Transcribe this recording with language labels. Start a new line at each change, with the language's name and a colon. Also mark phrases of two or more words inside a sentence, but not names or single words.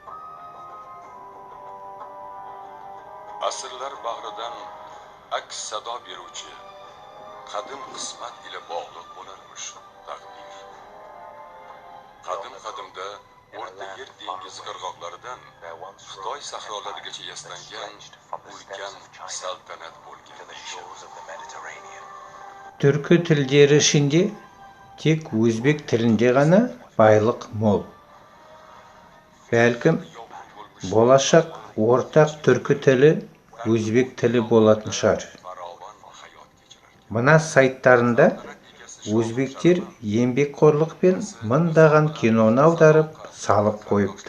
Uzbek: Asrlar bag'ridan aks sado beruvchi qadim qismat ila bog'liq bo'larmish taqdir. Qadim-qadimda O'rta Yer dengizi qirg'oqlaridan Xitoy sahrolarigacha yaslangan ulkan saltanat bo'lgan deyishadi.
Kazakh: Түркі тілдері ішінде тек өзбек тілінде ғана байлық мол. Бәлкім, болашақ ортақ түркі тілі өзбек тілі болатын шығар. Мына сайттарында өзбектер еңбекқорлықпен мыңдаған киноны аударып салып қойыпты.